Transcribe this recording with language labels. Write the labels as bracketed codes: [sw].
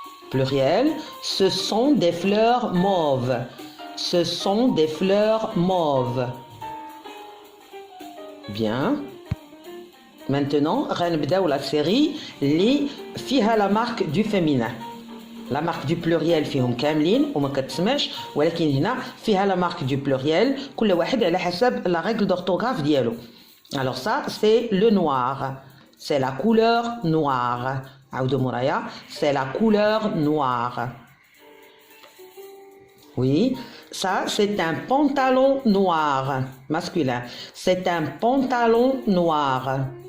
[fr] Pluriel, ce sont des fleurs mauves. Ce sont des fleurs mauves. Bien. Maintenant, غنبداو la série اللي فيها la marque du féminin. [ar] La marque du pluriel فيهم كاملين وما كتسمعش ولكن هنا فيها la marque du pluriel كل واحد على حسب la règle d'orthographe ديالو. [fr] Alors ça, c'est le noir. C'est la couleur noire. [ar] عاودوا مورايا. [fr] C'est la couleur noire. Oui, ça c'est un pantalon noir, masculin. C'est un pantalon noir.